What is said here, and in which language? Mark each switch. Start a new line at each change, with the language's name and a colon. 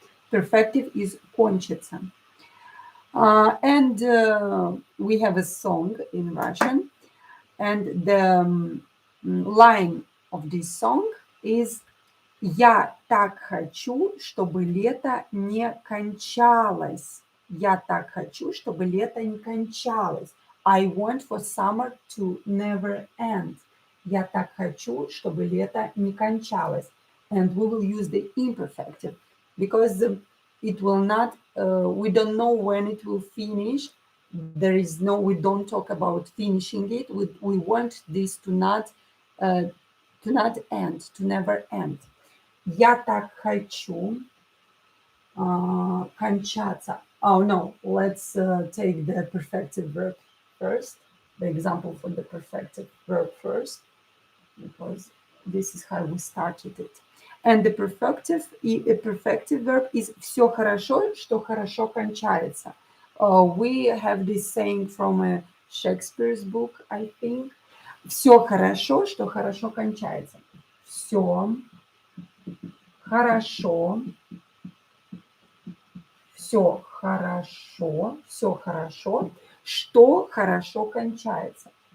English: Perfective is кончится. And we have a song in Russian. And the line of this song is
Russian: «Я так хочу, чтобы лето не кончалось». Я так хочу, чтобы лето не кончалось.
English: I want for summer to never end.
Russian: Я так хочу, чтобы лето не кончалось.
English: And we will use the imperfective because it will not, we don't know when it will finish. There is no, we don't talk about finishing it. We want this to not end, to never end.
Russian: Я так хочу кончаться.
English: Oh no, let's take the perfective verb first, the example for the perfective verb first, because this is how we started it. And the perfective verb is
Russian: все хорошо, что хорошо кончается.
English: We have this saying from a Shakespeare's book, I think.
Russian: Все хорошо, что хорошо кончается. Все хорошо, все хорошо, что хорошо кончается.